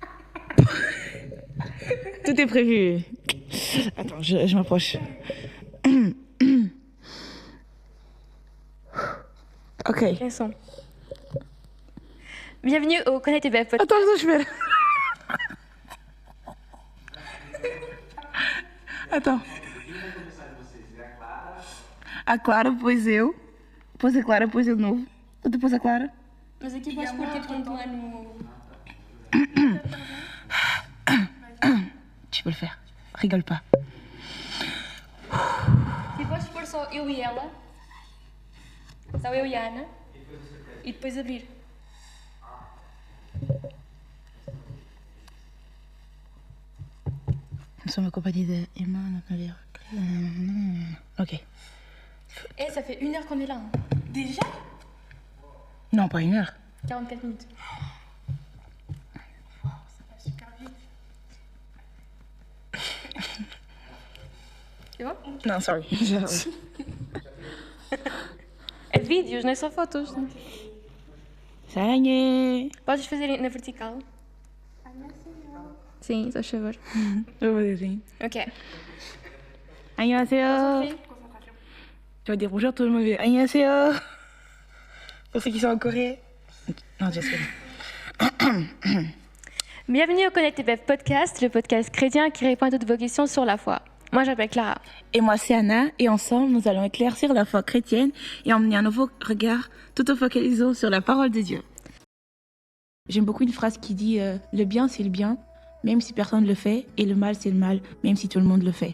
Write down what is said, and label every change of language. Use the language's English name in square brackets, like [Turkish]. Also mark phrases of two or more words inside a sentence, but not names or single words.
[French] Tout est prévu. Attends, je m'approche. Ok. Quels sont? Bienvenue au Connect TBF Podcast. Attends, je vais... Attends. [Portuguese] A Clara, depois eu. Depois a Clara, depois eu de novo. Depois a Clara. Mas aqui podes pôr tipo um plano. [French] Tu peux le faire. Rigole pas. [Portuguese] Tipo, podes pôr só eu e ela. Só eu e a Ana. E depois abrir. [French] Nous sommes accompagnés de Emma, notre navire. Ok. Eh, ça fait 1 heure qu'on est là. Hein. Déjà? Non, pas 1 heure. 44 minutes. Ça va super vite. C'est bon? [Portuguese] Não, sorry. É vídeos, não é só fotos. Sangue. Podes fazer na vertical? Sim, só favor. Eu vou dizer assim. Ok. [Korean] 안녕하세요. [French] Tu vas dire bonjour tout le monde. [Korean] 안녕하세요. [French] Pour ceux qui sont en Corée. Non, [English] just kidding. [French] Bienvenue au Connect TBF Podcast, le podcast chrétien qui répond à toutes vos questions sur la foi. Moi, j'appelle Clara. Et moi, c'est Anna. Et ensemble, nous allons éclaircir la foi chrétienne et emmener un nouveau regard tout en focalisant sur la parole de Dieu. J'aime beaucoup une phrase qui dit le bien, c'est le bien, même si personne ne le fait, et le mal, c'est le mal, même si tout le monde le fait.